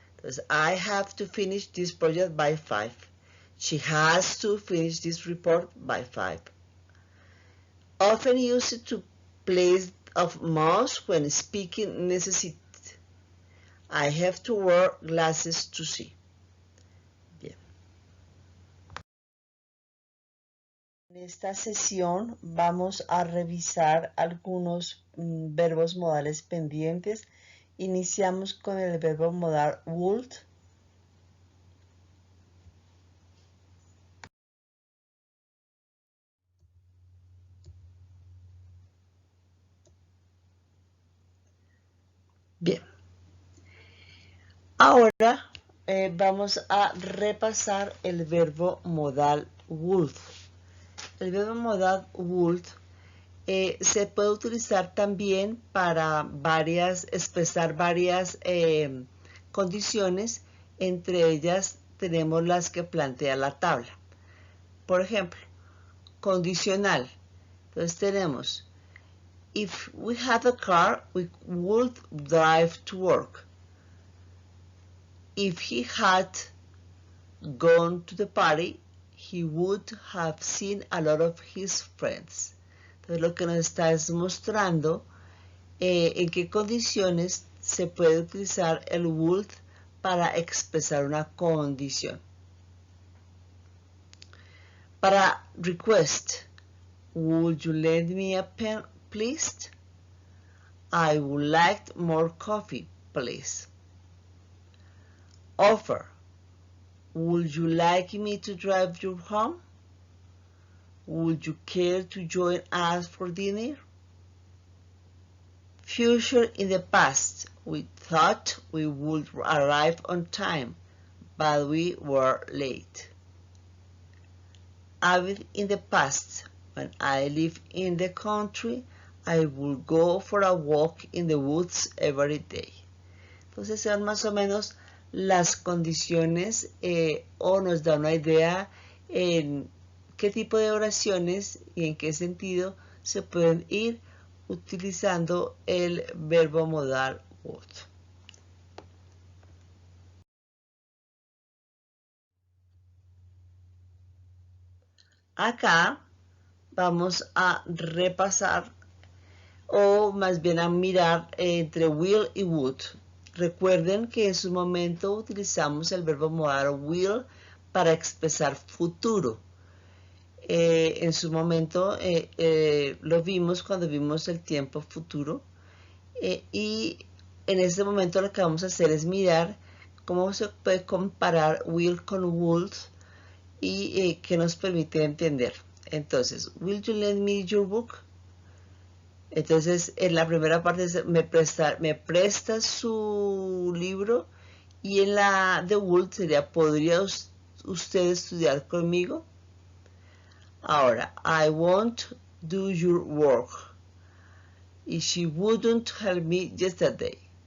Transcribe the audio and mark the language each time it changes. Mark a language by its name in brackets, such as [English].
[English] Entonces, I have to finish this project by 5. She has to finish this report by 5. Often used to place of must when speaking necessity. I have to wear glasses to see. [Spanish] Bien. En esta sesión vamos a revisar algunos verbos modales pendientes. Iniciamos con el verbo modal would. Bien, ahora vamos a repasar el verbo modal would. El verbo modal would se puede utilizar también para expresar varias condiciones, entre ellas tenemos las que plantea la tabla. Por ejemplo, condicional. Entonces tenemos [English] if we had a car, we would drive to work. If he had gone to the party, he would have seen a lot of his friends. [Spanish] Entonces lo que nos está es mostrando en qué condiciones se puede utilizar el would para expresar una condición. [English] Para request, would you lend me a pen, please? I would like more coffee, please. Offer, would you like me to drive you home? Would you care to join us for dinner? Future, in the past, we thought we would arrive on time, but we were late. Avid, in the past, when I lived in the country, I would go for a walk in the woods every day. [Spanish] Entonces son más o menos las condiciones o nos da una idea en qué tipo de oraciones y en qué sentido se pueden ir utilizando el verbo modal would. Acá vamos a repasar o más bien a mirar entre will y would. Recuerden que en su momento utilizamos el verbo modal will para expresar futuro. En su momento lo vimos cuando vimos el tiempo futuro y en este momento lo que vamos a hacer es mirar cómo se puede comparar will con would y qué nos permite entender. [English] Entonces, will you lend me your book? [Spanish] Entonces, en la primera parte es me presta su libro, y en la de would sería, ¿podría usted estudiar conmigo? [English] Ahora, I won't do your work. She wouldn't help me yesterday.